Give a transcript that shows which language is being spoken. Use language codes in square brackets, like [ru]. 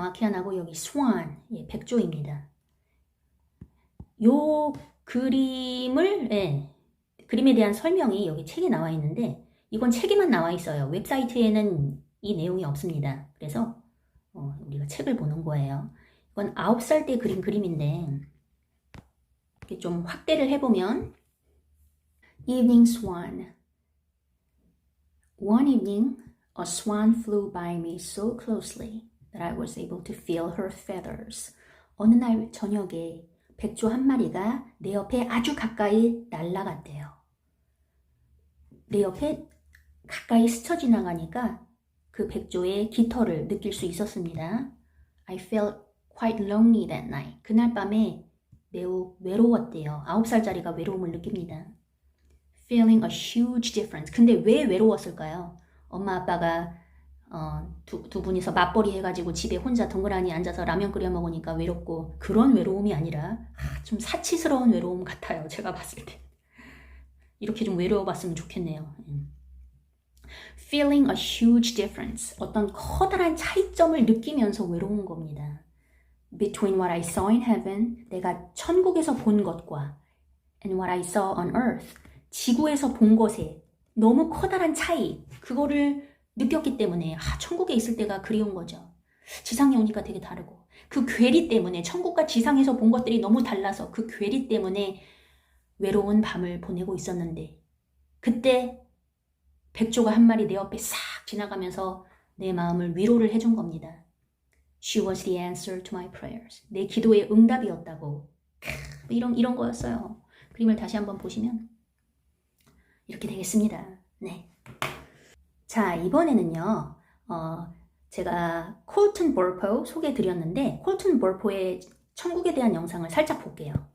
[ko] 아키하나고 여기 스완, 예, 백조입니다. 요 그림을 그림에 대한 설명이 여기 책에 나와 있는데 이건 책에만 나와 있어요. 웹사이트에는 이 내용이 없습니다. 그래서 우리가 책을 보는 거예요. 이건 9살 때 그린 그림인데 이렇게 좀 확대를 해보면 Evening Swan. [en] One evening, a swan flew by me so closely that I was able to feel her feathers. [ko] 어느 날 저녁에 백조 한 마리가 내 옆에 아주 가까이 날아갔대요. 내 옆에 가까이 스쳐 지나가니까 그 백조의 깃털을 느낄 수 있었습니다. [en] I felt quite lonely that night. [ko] 그날 밤에 매우 외로웠대요. 9살짜리가 외로움을 느낍니다. [en] Feeling a huge difference. [ko] 근데 왜 외로웠을까요? 엄마 아빠가 두 분이서 맞벌이 해가지고 집에 혼자 덩그러니 앉아서 라면 끓여 먹으니까 외롭고 그런 외로움이 아니라 좀 사치스러운 외로움 같아요. 제가 봤을 때. 이렇게 좀 외로워봤으면 좋겠네요. [en] Feeling a huge difference. [ko] 어떤 커다란 차이점을 느끼면서 외로운 겁니다. [en] Between what I saw in heaven, [ko] 내가 천국에서 본 것과 [en] and what I saw on earth, [ko] 지구에서 본 것에 너무 커다란 차이, 그거를 느꼈기 때문에 천국에 있을 때가 그리운 거죠. 지상에 오니까 되게 다르고 그 괴리 때문에 천국과 지상에서 본 것들이 너무 달라서 그 괴리 때문에 외로운 밤을 보내고 있었는데 그때 백조가 한 마리 내 옆에 싹 지나가면서 내 마음을 위로를 해준 겁니다. [en] She was the answer to my prayers. [ko] 내 기도의 응답이었다고. 이런 거였어요. 그림을 다시 한번 보시면 이렇게 되겠습니다. 네. 자, 이번에는요. 제가 콜튼 볼포 소개해 드렸는데 콜튼 볼포의 천국에 대한 영상을 살짝 볼게요.